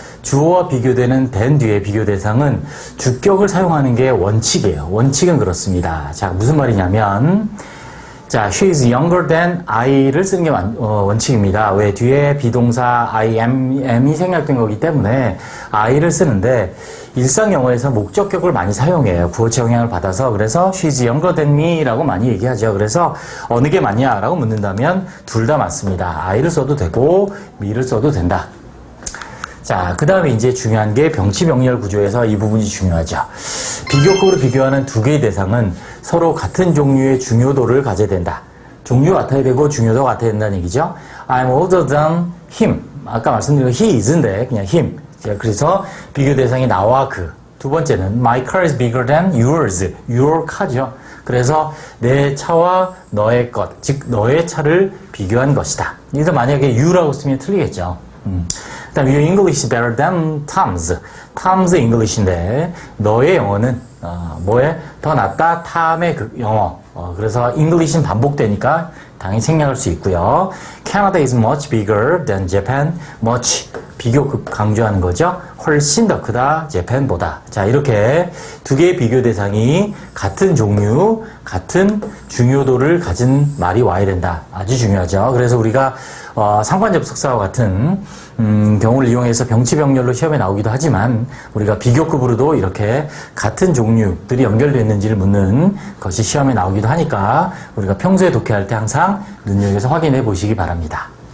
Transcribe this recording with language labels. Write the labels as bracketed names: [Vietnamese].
[Korean] 주어와 비교되는 than 뒤에 비교 대상은 주격을 사용하는 게 원칙이에요. 원칙은 그렇습니다. 자, 무슨 말이냐면, 자, [English] she is younger than I [Korean] 를 쓰는 게 원칙입니다. 왜? 뒤에 비동사 [English] I am [Korean] 이 생략된 거기 때문에 I를 쓰는데 일상 영어에서 목적격을 많이 사용해요. 구어체 영향을 받아서. 그래서 [English] she is younger than me [Korean] 라고 많이 얘기하죠. 그래서 어느 게 맞냐라고 묻는다면 둘 다 맞습니다. I를 써도 되고 me를 써도 된다. 자, 그 다음에 이제 중요한 게 병치병렬 구조에서 이 부분이 중요하죠. 비교급으로 비교하는 두 개의 대상은 서로 같은 종류의 중요도를 가져야 된다. 종류 같아야 되고 중요도 같아야 된다는 얘기죠. [English] I'm older than him. [Korean] 아까 말씀드린 he is인데 그냥 him. 그래서 비교 대상이 나와 그. 두 번째는 [English] my car is bigger than yours. your car [Korean] 죠. 그래서 내 차와 너의 것, 즉 너의 차를 비교한 것이다. 여기서 만약에 you라고 쓰면 틀리겠죠. [English] 그다음 your English is better than Tom's. Tom's English [Korean] 인데 너의 영어는 뭐에 더 낫다? 탐의 그 영어. 그래서 English는 반복되니까 당연히 생략할 수 있고요. [English] Canada is much bigger than Japan. [Korean] much 비교급 강조하는 거죠. 훨씬 더 크다 재팬보다. 자, 이렇게 두 개의 비교 대상이 같은 종류, 같은 중요도를 가진 말이 와야 된다. 아주 중요하죠. 그래서 우리가 상관접속사와 같은 경우를 이용해서 병치병렬로 시험에 나오기도 하지만 우리가 비교급으로도 이렇게 같은 종류들이 연결되어 있는지를 묻는 것이 시험에 나오기도 하니까 우리가 평소에 독해할 때 항상 눈여겨서 확인해 보시기 바랍니다.